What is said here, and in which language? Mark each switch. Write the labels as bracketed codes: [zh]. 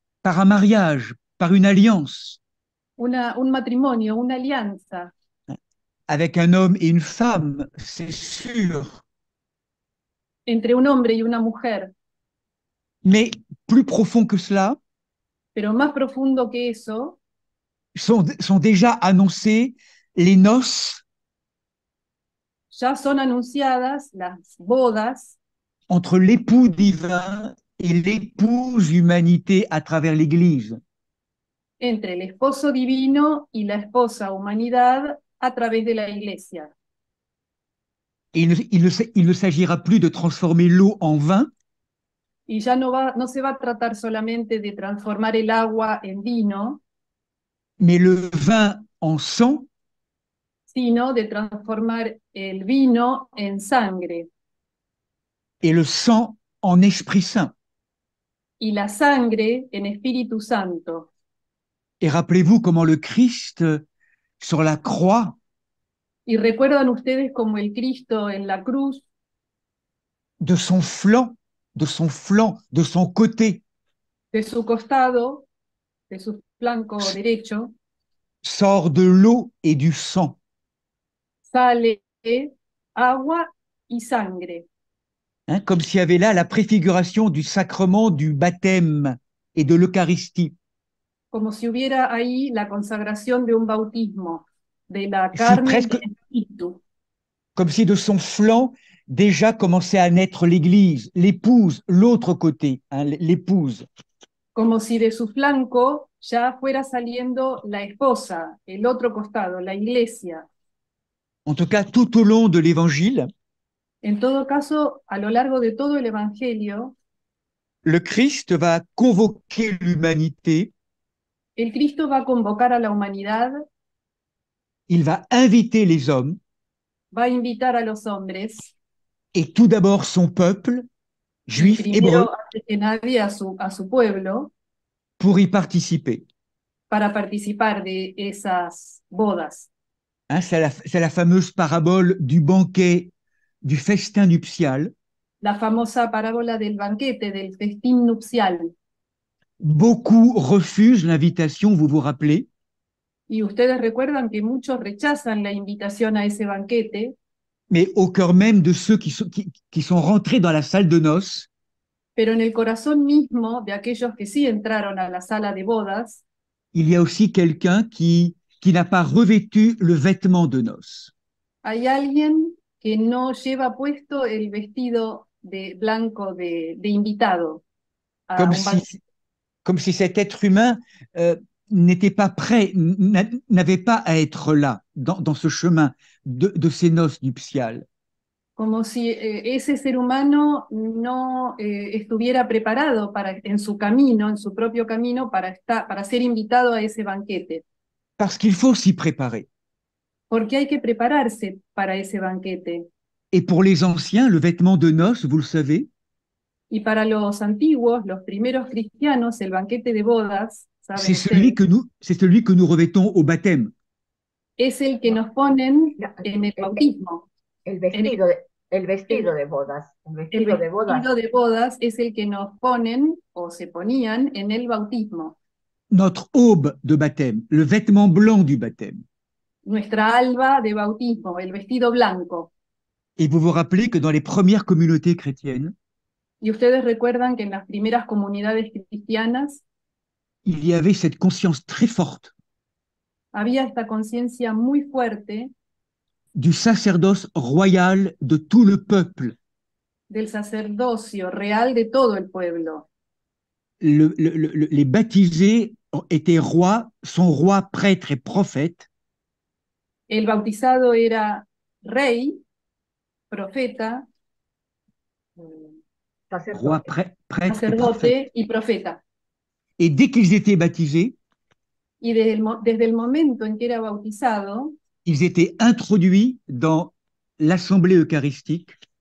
[fr] par un mariage, par une alliance [es] un matrimonio, una alianza [fr] avec un homme et une femme, c'est sûr. [es] entre un hombre y una mujer, [fr] Mais plus profond que cela, [es] pero más profundo que eso, [fr] sont déjà annoncées les noces [es] ya son anunciadas las bodas [fr] entre l'époux divin et l'épouse humanité à travers l'Église. [es] entre el esposo divino y la esposa humanidad a través de la Iglesia. [fr] Et il ne s'agira plus de transformer l'eau en vin, [es] Y ya no se va a tratar solamente de transformar el agua en vino, [fr] mais le vin en sang [es] sino de transformar el vino en sangre [fr] et le sang en Esprit Saint. [es] y la sangre en Espíritu Santo. [fr] Et rappelez-vous comment le Christ, sur la croix, [es] Y recuerdan ustedes como el Cristo en la cruz, [fr] de son flanc, de son côté, [es] de su costado, de su flanco derecho, [fr] sort de l'eau et du sang. [es] sale agua y sangre, [fr] Hein, comme s'il y avait là la préfiguration du sacrement du baptême et de l'Eucharistie. [es] como si hubiera ahí la consagración de un bautismo, de la [fr] Si [es] carne y [fr] presque, [es] del espíritu, [fr] comme si de son flanc déjà commençait à naître l'Église, l'épouse, l'autre côté, hein, l'épouse. [es] como si de su flanco ya fuera saliendo la esposa, el otro costado, la iglesia. [fr] En tout cas, tout au long de l'Évangile, [es] En todo caso, a lo largo de todo el Evangelio, [fr] le Christ va convoquer l'humanité, [es] el Cristo va a convocar a la humanidad, [fr] il va inviter les hommes, [es] va a invitar a los hombres, [fr] et tout d'abord son peuple, [es] y [fr] juif, hébreu, [es] primero, antes que nadie, a su pueblo, [fr] pour y participer. [es] para participar de esas bodas. [fr] Hein, c'est la fameuse parabole du banquet, du festin nuptial. [es] La famosa parábola del banquete, del festín nupcial. [fr] Beaucoup refusent l'invitation, vous vous rappelez, [es] Y ustedes recuerdan que muchos rechazan la invitación a ese banquete, [fr] mais au cœur même de ceux qui sont rentrés dans la salle de noces, [es] pero en el corazón mismo de aquellos que sí entraron a la sala de bodas, [fr] il y a aussi quelqu'un qui n'a pas revêtu le vêtement de noces. [es] hay alguien que no lleva puesto el vestido de blanco de invitado a [fr] Comme [es] un banquete. [fr] si, comme si cet être humain n'était pas prêt, n'avait pas à être là, dans ce chemin de ces noces nuptiales. [es] Como si ese ser humano no estuviera preparado en su camino, en su propio camino, para ser invitado a ese banquete. [fr] Parce qu'il faut s'y préparer. [es] Porque hay que prepararse para ese banquete. [fr] Et pour les anciens, le vêtement de noces, vous le savez, [es] Y para los antiguos, los primeros cristianos, el banquete de bodas, [fr] c'est [es] saben [fr] celui [es] ustedes, [fr] c'est celui que nous revêtons au baptême. [es] es el que nos ponen No, en el bautismo. el vestido el vestido de bodas. El El vestido de bodas. vestido de bodas es el que nos ponen o se ponían en el bautismo. [fr] Notre aube de baptême, le vêtement blanc du baptême. [es] Nuestra alba de bautismo, el vestido blanco. [fr] Et vous vous rappelez que dans les premières communautés chrétiennes, [es] Y ustedes recuerdan que en las primeras comunidades cristianas [fr] il y avait cette conscience très forte [es] había esta conciencia muy fuerte [fr] du sacerdoce royal de tout le peuple. [es] del sacerdocio real de todo el pueblo. [fr] Les baptisés étaient rois, sont rois, prêtres et prophètes, [es] El bautizado era rey, profeta, [fr] rois, [es] Sacerdote. [fr] prêtres et prophètes. [es] sacerdote y profeta. [fr] Et dès qu'ils étaient baptisés, [es] Y desde el momento en que era bautizado, [fr] ils étaient introduits dans l'assemblée eucharistique